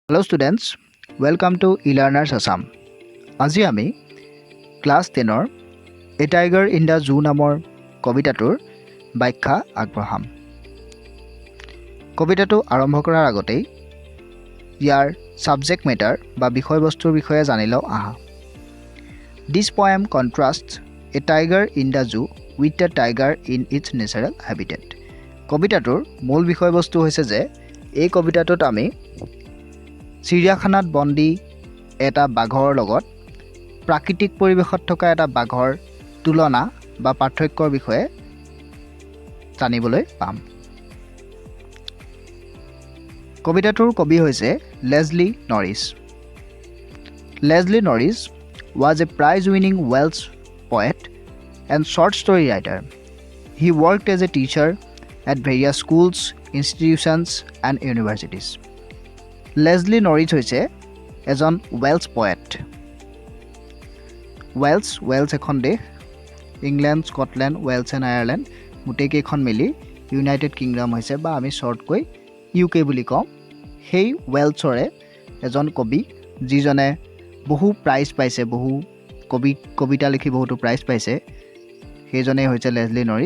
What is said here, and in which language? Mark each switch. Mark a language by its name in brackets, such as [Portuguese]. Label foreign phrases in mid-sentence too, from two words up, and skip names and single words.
[English] Hello students, welcome to eLearners Assam. [Assamese] আজি আমি ক্লাছ 10ৰ A Tiger in the Zoo নামৰ কবিতাটোৰ ব্যাখ্যা আগবঢ়াম। কবিতাটো আৰম্ভ কৰাৰ আগতেই ইয়াৰ [English] subject matter [Assamese] বা বিষয়বস্তুৰ বিষয়ে জানি লওঁ আহা। [English] This poem contrasts a tiger in the zoo with a tiger in its natural habitat. [Assamese] কবিতাটোৰ মূল বিষয়বস্তু হৈছে যে এই কবিতাটোত আমি চিৰিয়াখানাত বন্দী এটা বাঘৰ লগত প্ৰাকৃতিক পৰিৱেশত থকা এটা বাঘৰ তুলনা বা পাৰ্থক্যৰ বিষয়ে জানিবলৈ পাম। কবিতাটোৰ কবি হৈছে লেজলি নৰিছ। [English] লেজলি নৰিছ was a prize-winning Welsh poet and short story writer. He worked as a teacher at various schools, institutions and universities. [Assamese] লেজলি নৰিছ হৈছে এজন [English] Welsh poet. [Assamese] ৱেলছ এখন দেশ, ইংলেণ্ড, স্কটলেণ্ড, ৱেলছ এণ্ড আয়াৰলেণ্ড গোটেইকেইখন মিলি ইউনাইটেড কিংডম হৈছে, বা আমি শ্বৰ্টকৈ UK বুলি কওঁ। সেই ৱেলছৰে এজন কবি যিজনে বহু প্ৰাইজ পাইছে, বহু কবিতা লিখি বহুতো প্ৰাইজ পাইছে, সেইজনেই হৈছে লেজলি নৰিছ।